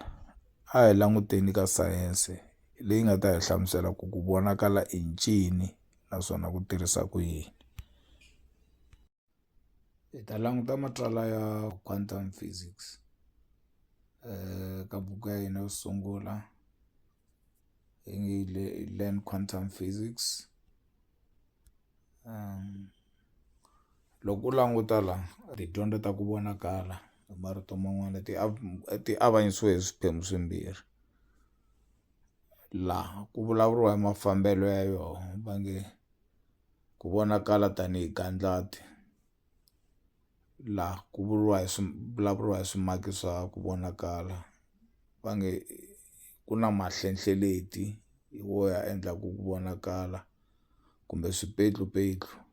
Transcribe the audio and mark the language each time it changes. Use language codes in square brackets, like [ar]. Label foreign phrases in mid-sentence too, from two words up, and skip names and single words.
[ts] A hi languteni ka sayense leyi nga ta hi hlamusela ku ku vonakala i ncini naswona ku tirhisa ku yini. Hi ta languta matsalwa ya [en] quantum physics [ts] ka buku ya hina yo sungula yi nge [en] learn quantum physics. [ts] Loko u languta la tidyondzo ta ku vonakala hi marito man'wana ti avanyisiwe hi swiphemu swimbirhi. Laha ku vulavuriwa hi mafambelo ya yona va nge ku vonakala tanihi gandlati, laha ku vulavuriwa hi swimaki swa ku vonakala va nge ku na mahlenghleleti hi wo ya endlaku ku vonakala kumbe swipetlupetlu.